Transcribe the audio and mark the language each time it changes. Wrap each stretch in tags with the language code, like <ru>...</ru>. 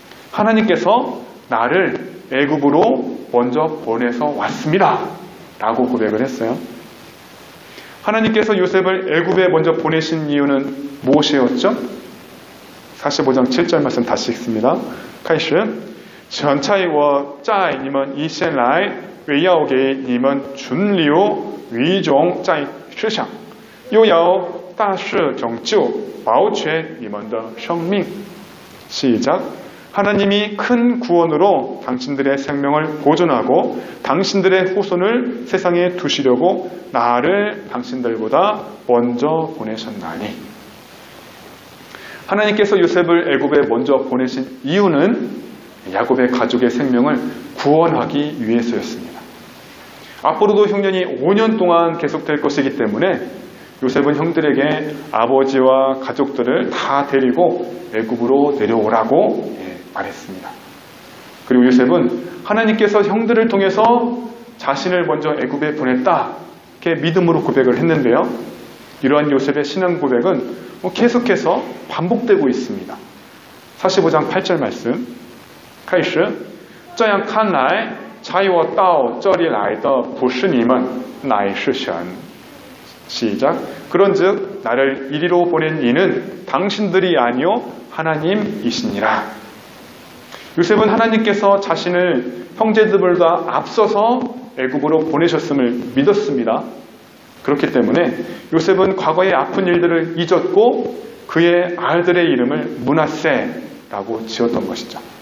<ko>하나님께서 나를 애굽으로 먼저 보내서 왔습니다. 라고 고백을 했어요. 하나님께서 요셉을 애굽에 먼저 보내신 이유는 무엇이었죠? 45장 7절 말씀 다시 읽습니다.</ko> <zh>开始神差我在你们以前来为要给你们存留一种在世上又要大事拯救保全你们的生命.</zh> <ko>시작. 하나님이 큰 구원으로 당신들의 생명을 보존하고 당신들의 후손을 세상에 두시려고 나를 당신들보다 먼저 보내셨나니. 하나님께서 요셉을 애굽에 먼저 보내신 이유는 야곱의 가족의 생명을 구원하기 위해서였습니다. 앞으로도 흉년이 5년 동안 계속될 것이기 때문에 요셉은 형들에게 아버지와 가족들을 다 데리고 애굽으로 내려오라고 말했습니다. 그리고 요셉은 하나님께서 형들을 통해서 자신을 먼저 애굽에 보냈다, 이렇게 믿음으로 고백을 했는데요. 이러한 요셉의 신앙 고백은 계속해서 반복되고 있습니다. 45장 8절 말씀.</ko> <zh>开始这样看来差我到这里来的不是你们乃是神.</zh> <ko>시작. 그런즉 나를 이리로 보낸 이는 당신들이 아니요 하나님이시니라. 요셉은 하나님께서 자신을 형제들보다 앞서서 애굽으로 보내셨음을 믿었습니다. 그렇기 때문에 요셉은 과거의 아픈 일들을 잊었고 그의 아들의 이름을 므낫세라고 지었던 것이죠.</ko>